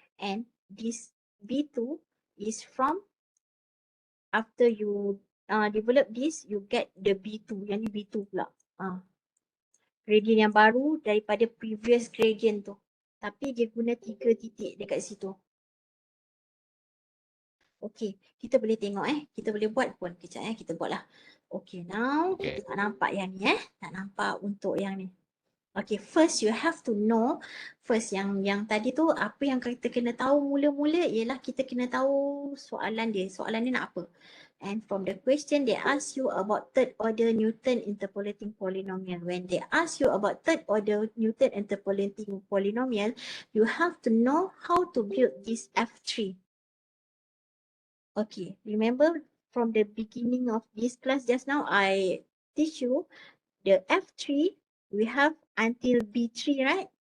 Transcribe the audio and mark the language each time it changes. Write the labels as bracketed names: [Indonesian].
[English] And this B2 is from after you develop this, you get the B2. [Malay] Yang ni B2 pula. Gradient yang baru daripada previous gradient tu. Tapi dia guna 3 titik dekat situ. Okay, kita boleh tengok kita boleh buat pun. Kejap kita buat lah. Okay, now kita tak nampak yang ni tak nampak untuk yang ni. Okay, [English] first you have to know, [Malay] first yang tadi tu apa yang kita kena tahu mula-mula ialah kita kena tahu soalan dia. Soalan dia nak apa? [English] And from the question, they ask you about third order Newton interpolating polynomial. When they ask you about third order Newton interpolating polynomial, you have to know how to build this F3. Okay, remember from the beginning of this class just now, I teach you the F3, we have until B3, right?